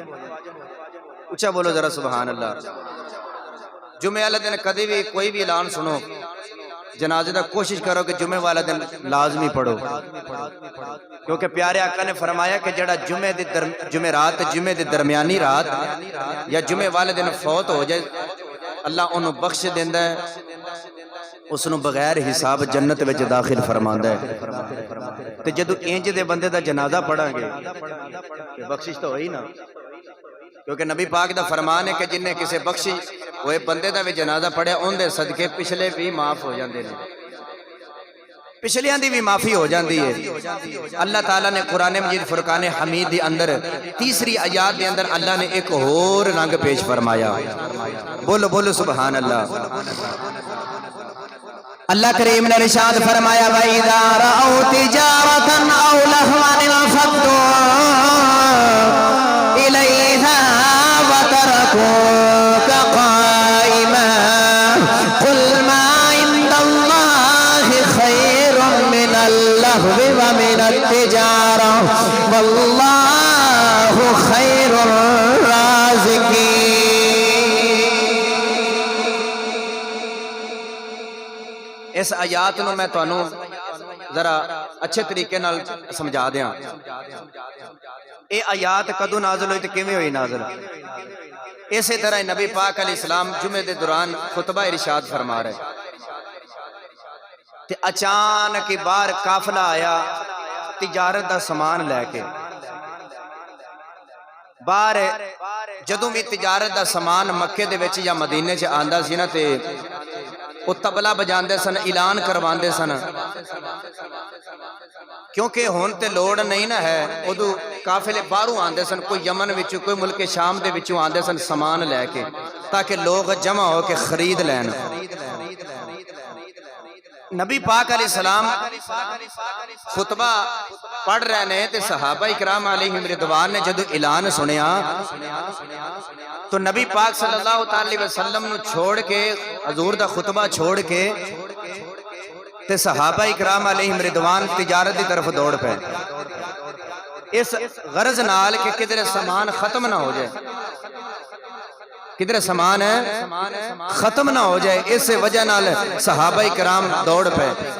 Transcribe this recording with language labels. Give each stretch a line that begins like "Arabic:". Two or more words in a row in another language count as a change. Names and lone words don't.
Punjabi: اچھا بولو ذرا
Arabic: سبحان اللہ۔
Punjabi: جمعے والے دن کدی بھی کوئی بھی اعلان سنو جنازے دا کوشش کرو کہ جمعے والا دن لازمی پڑھو، کیونکہ پیارے آقا نے فرمایا کہ جڑا جمعے رات جمعے دی درمیانی رات یا جمعے والے دن فوت ہو جائے اللہ انہوں بخش دیندہ ہے، اس نو بغیر حساب جنت وچ داخل فرماندا ہے۔ تے جدو انج دے بندے دا جنازہ پڑھاں گے بخشش تو ہوئی نا، کیونکہ نبی پاک دا فرمان ہے کہ جن نے کسے بخشش وہ بندے دا بھی جنازہ پڑھیا ان دے صدقے پچھلے بھی معاف ہو جاندے نے، پچھلیاں دی بھی معافی ہو جاندی ہے۔ اللہ تعالیٰ نے قرآن مجید فرقان حمید دے اندر تیسری آیات دے اندر اللہ نے ایک اور رنگ پیش فرمایا، بولو بولو
Arabic: سبحان اللہ۔
Punjabi: اللہ کریم نے ارشاد فرمایا
Arabic: وَإِذَا رَأَوْا تِجَارَةً أَوْ لَهْوًا انفَضُّوا إِلَيْهَا وَتَرَكُوكَ قَائِمًا قُلْ مَا عِندَ اللَّهِ خَيْرٌ مِّنَ اللَّهْوِ وَمِنَ التِّجَارَةِ وَاللَّهُ خَيْرُ الرَّازِقِينَ۔
Punjabi: اس آیات نو میں تانوں ذرا اچھے طریقے نال سمجھا دیاں۔ اے آیات کدو نازل ہوئی تے کیویں ہوئی نازل؟ اسی طرح نبی پاک
Arabic: علیہ السلام
Punjabi: جمعے دے دوران خطبہ ارشاد فرما رہے تے اچانک باہر قافلہ آیا تجارت دا سامان لے کے۔ باہر جدوں بھی تجارت دا سامان مکے دے وچ یا مدینے چ آندا سی نا تے وہ تبلا بجاندے سن، اعلان کرواندے سن، کیونکہ ہون تے لوڑ نہیں نہ ہے، ادو قافلے باہروں آندے سن، کوئی یمن وچوں کوئی ملک شام دے وچوں آندے سن سامان لے کے، تاکہ لوگ جمع ہو کے خرید لین۔ نبی پاک
Arabic: علیہ السلام
Punjabi: خطبہ پڑھ رہے نے تے صحابہ اکرام
Arabic: علیہم رضوان
Punjabi: نے جدو اعلان سنیا تو نبی پاک
Arabic: صلی اللہ علیہ وسلم
Punjabi: نو چھوڑ کے، حضور دا خطبہ چھوڑ کے تے صحابہ اکرام
Arabic: علیہم رضوان
Punjabi: تجارت دی طرف دوڑ پے، اس غرض نال کہ کدھر سامان ختم نہ ہو جائے، کدھر سامان ختم نہ ہو جائے، اس وجہ نال صحابہ کرام دوڑ پے۔